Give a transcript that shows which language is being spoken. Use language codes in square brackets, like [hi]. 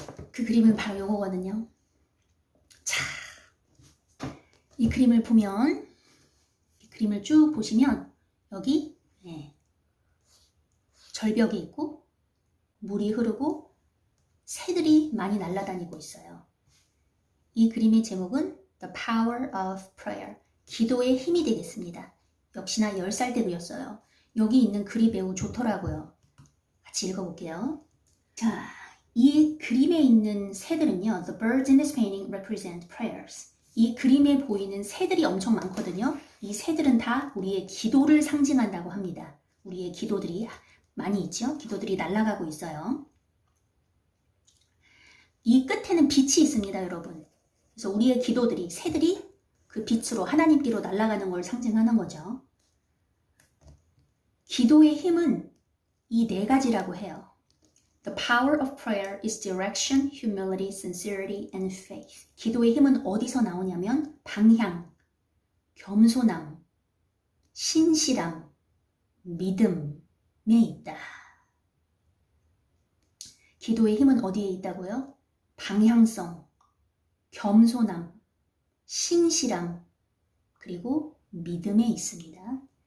[ko] 그 그림은 바로 요거거든요. 자, 이 그림을 보면 이 그림을 쭉 보시면 여기 절벽이 있고 물이 흐르고 새들이 많이 날아다니고 있어요. 이 그림의 제목은 The Power of Prayer, 기도의 힘이 되겠습니다. 역시나 10살 때 그렸어요. 여기 있는 글이 매우 좋더라고요. 같이 읽어볼게요. 자, 이 그림에 있는 새들은요, [en] The birds in this painting represent prayers. [ko] 이 그림에 보이는 새들이 엄청 많거든요. 이 새들은 다 우리의 기도를 상징한다고 합니다. 우리의 기도들이 많이 있죠? 기도들이 날아가고 있어요. 이 끝에는 빛이 있습니다, 여러분. 그래서 우리의 기도들이, 새들이 그 빛으로 하나님께로 날아가는 걸 상징하는 거죠. 기도의 힘은 이 4가지라고 해요. [en] The power of prayer is direction, humility, sincerity, and faith. [ko] 기도의 힘은 어디서 나오냐면 방향, 겸손함, 신실함, 믿음에 있다. 기도의 힘은 어디에 있다고요? 방향성, 겸손함, 신실함, 그리고 믿음에 있습니다.